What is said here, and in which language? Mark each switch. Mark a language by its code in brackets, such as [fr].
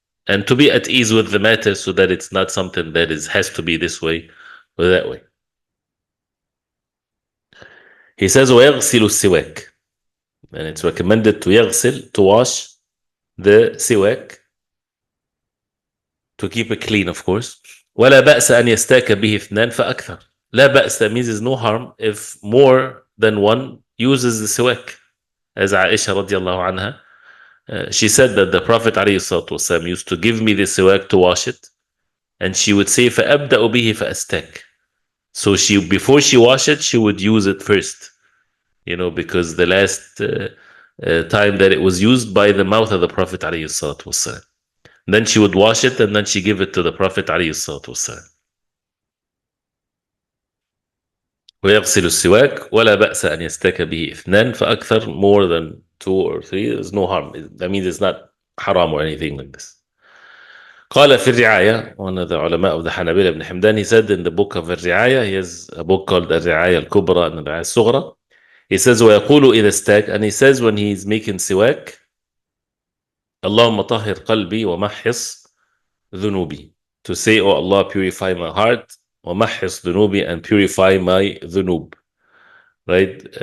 [en] And to be at ease with the matter, so that it's not something that has to be this way or that way. He says [ar] ويغسل السواك, [en] and it's recommended to يغسل, to wash the siwak, to keep it clean, of course. [ar] ولا بأس أن يستاك به اثنان فأكثر. لا بأس, [en] that means there's no harm if more than one uses the siwak. As Aisha radiallahu anha, she said that the Prophet alayhi salatu wasalam used to give me the siwak to wash it, and she would say [ar] فأبدأ به فأستاك. [en] So before she wash it, she would use it first, because the last time that it was used by the mouth of the Prophet alayhi salatu wasalam. Then she would wash it, and then she give it to the Prophet alayhi salatu wasalam. [ar] ويغسل السواك ولا بأس أن يستاك به اثنان فأكثر, [en] more than 2 or 3, there's no harm. That means it's not haram or anything like this. [ar] قال في الرعاية, [en] one of the ulama of the Hanabila, Ibn Himdan, he said in the book of الرعاية, he has a book called الرعاية الكبرى and الرعاية الصغرى. He says [ar] ويقول إذا استاك, [en] and he says when he's making siwak, [ar] اللهم طهر قلبي ومحص ذنوبي, [en] to say, oh Allah, purify my heart, [ar] ومحص ذنوبي, [en] and purify my dhunub. Right?